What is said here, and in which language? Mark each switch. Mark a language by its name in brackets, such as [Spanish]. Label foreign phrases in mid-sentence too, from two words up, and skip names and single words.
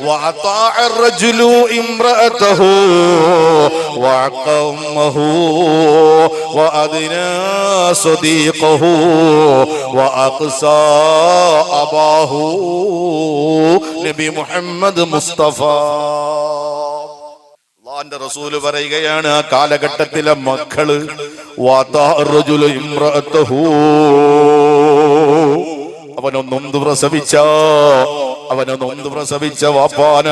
[Arabic] وأطاع الرجل امرأته وعق أمه وأدنى صديقه وأقصى أباه. [Malayalam] നബി മുഹമ്മദ് മുസ്തഫ അള്ളാഹുവിന്റെ റസൂല് പറയുകയാണ്, ആ കാലഘട്ടത്തിലെ മക്കള് അവനൊന്നൊന്ന് പ്രസവിച്ച വാപ്പാന